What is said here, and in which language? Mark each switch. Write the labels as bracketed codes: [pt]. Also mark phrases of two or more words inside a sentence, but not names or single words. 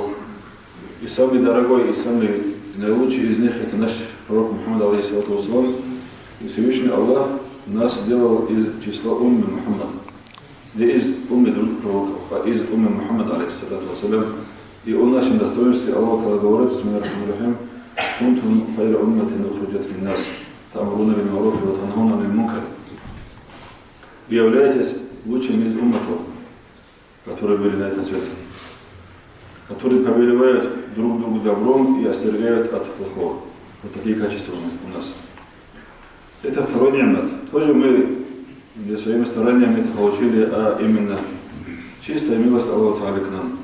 [ru] И самый дорогой, и самый наилучший из них это наш пророк Мухаммад, алейхиссалям. И Всевышний Аллах нас сделал из числа умми Мухаммада. Не из умми других пророков, а из умми Мухаммада, алейхиссалям. И о нашем достоинстве Аллах Та'ала говорит, [ar] بسم الله الرحمن الرحيم كنتم خير أمة أخرجت للناس تأمرون بالمعروف وتنهون عن المنكر». [ru] Вы являетесь лучшим из умматов, которые были на этом свете, которые повелевают друг другу добром и остерегают от плохого. Вот такие качества у нас. Это второй немат. Тоже мы своими стараниями это получили, а именно чистая милость Аллаха Та'ала к нам.